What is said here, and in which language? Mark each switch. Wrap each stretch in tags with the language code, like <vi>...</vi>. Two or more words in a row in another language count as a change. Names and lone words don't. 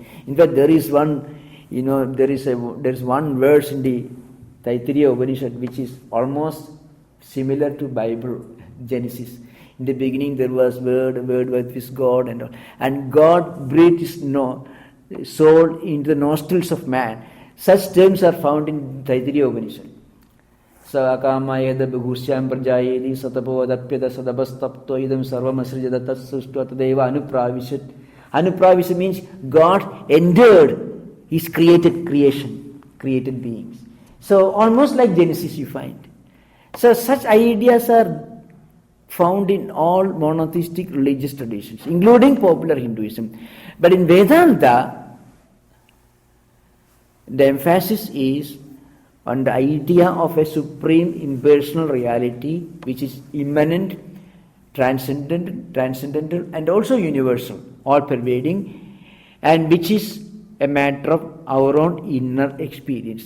<en>In fact, there is one there is one verse in the Taittiriya Upanishad which is almost similar to Bible Genesis. In the beginning there was word was with God and all. And God breathed his soul into the nostrils of man. Such terms are found in Taittiriya Upanishad.</en> <sa>Sa akamayeda bhusyam prajayedi satapo adapyada sadabastapto idam sarvam asrijada tatsushtu atadeva anupravishat.</sa> <en>Anupravishat means God entered his created beings. So almost like Genesis you find. So such ideas are found in all monotheistic religious traditions, including popular Hinduism. But in Vedanta, the emphasis is on the idea of a supreme impersonal reality which is immanent, transcendental and also universal, all pervading, and which is a matter of our own inner experience.</en>